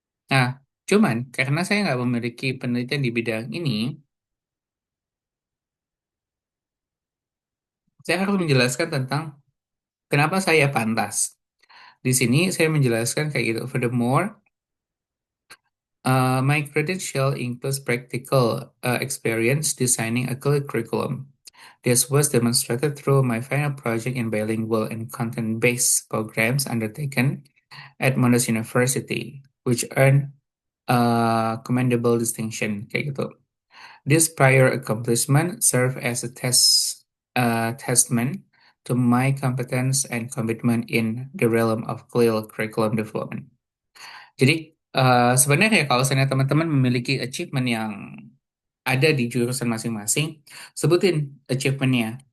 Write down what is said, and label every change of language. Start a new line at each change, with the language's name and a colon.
Indonesian: Nah, cuman karena saya nggak memiliki penelitian di bidang ini, saya harus menjelaskan tentang kenapa saya pantas. Di sini saya menjelaskan kayak gitu.
English: Furthermore, my credential includes practical experience designing a curriculum. This was demonstrated through my final project in bilingual and content-based programs undertaken at Monash University, which earned a commendable distinction
Indonesian: kayak gitu.
English: This prior accomplishment serve as a testament to my competence and commitment in the realm of clear curriculum development.
Indonesian: Jadi sebenarnya kalau misalnya teman-teman memiliki achievement yang ada di jurusan masing-masing, sebutin achievementnya.